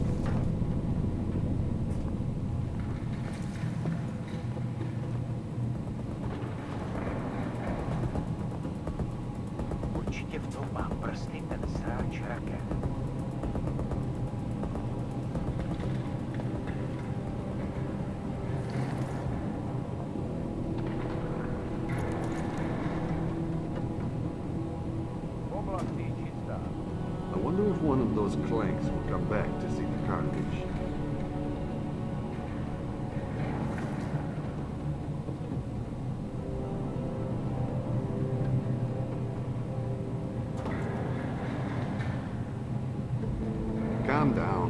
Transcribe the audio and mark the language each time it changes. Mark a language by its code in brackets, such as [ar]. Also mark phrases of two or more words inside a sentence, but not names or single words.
[cs] Určitě v tom má prsty ten sráč raket. Oblast je čistá. [en] I wonder if one of those clanks will come back to see the carnage. Calm down.